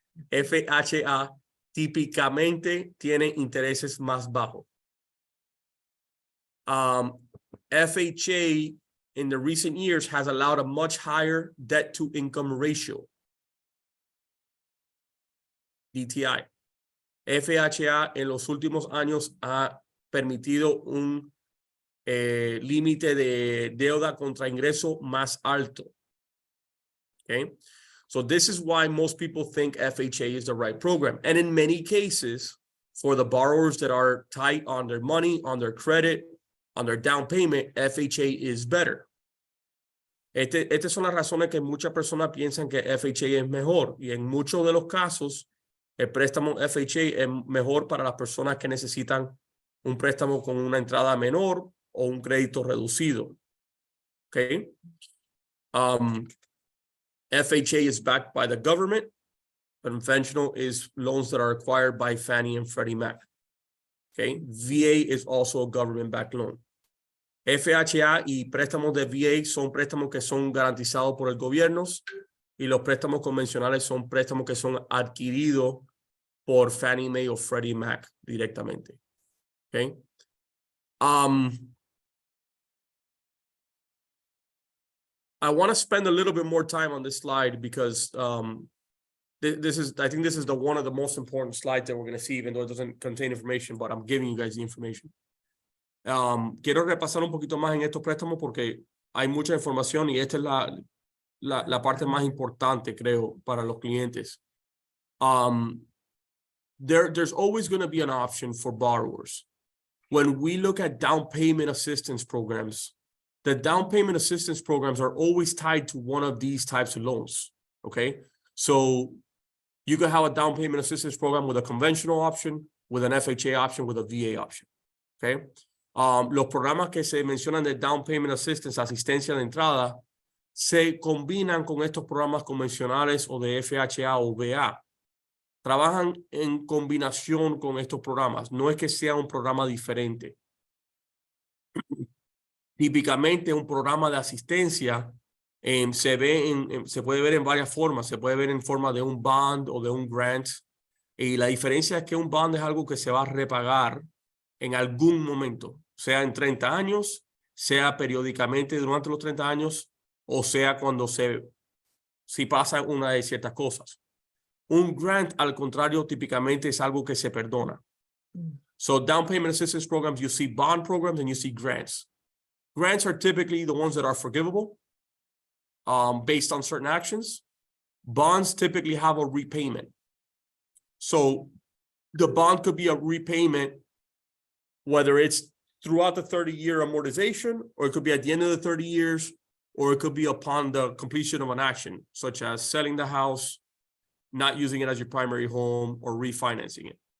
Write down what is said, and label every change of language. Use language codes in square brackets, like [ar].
[es] FHA típicamente tiene intereses más bajos. [en] FHA in the recent years has allowed a much higher debt to income ratio. DTI. [es] FHA en los últimos años ha permitido un límite de deuda contra ingreso más alto. [en] Okay, so this is why most people think FHA is the right program. And in many cases, for the borrowers that are tight on their money, on their credit, on their down payment, FHA is better. [es] Estas son las razones que muchas personas piensan que FHA es mejor. Y en muchos de los casos, el préstamo FHA es mejor para las personas que necesitan un préstamo con una entrada menor o un crédito reducido. [en] Okay. FHA is backed by the government. Conventional is loans that are acquired by Fannie and Freddie Mac. Okay. VA is also a government-backed loan. [es] FHA y préstamos de VA son préstamos que son garantizados por el gobierno, y los préstamos convencionales son préstamos que son adquiridos por Fannie Mae o Freddie Mac directamente. [en] Okay. I want to spend a little bit more time on this slide because this is, I think this is one of the most important slides that we're going to see, even though it doesn't contain information, but I'm giving you guys the information. [es] Quiero repasar un poquito más en estos préstamos porque hay mucha información y esta es la parte más importante, creo, para los clientes. [en] There's always going to be an option for borrowers. When we look at down payment assistance programs, the down payment assistance programs are always tied to one of these types of loans, okay? So you could have a down payment assistance program with a conventional option, with an FHA option, with a VA option, okay? [es] Los programas que se mencionan de down payment assistance, asistencia de entrada, se combinan con estos programas convencionales o de FHA o VA. Trabajan en combinación con estos programas. No es que sea un programa diferente. Típicamente un programa de asistencia se puede ver en varias formas. Se puede ver en forma de un bond o de un grant. Y la diferencia es que un bond es algo que se va a repagar en algún momento, sea en 30 años, sea periódicamente durante los 30 años, o sea cuando si pasa una de ciertas cosas. Un grant, al contrario, típicamente es algo que se perdona. [en] So down payment assistance programs, you see bond programs and you see grants. Grants are typically the ones that are forgivable based on certain actions. Bonds typically have a repayment. So the bond could be a repayment, whether it's throughout the 30-year amortization, or it could be at the end of the 30 years, or it could be upon the completion of an action, such as selling the house, not using it as your primary home, or refinancing it.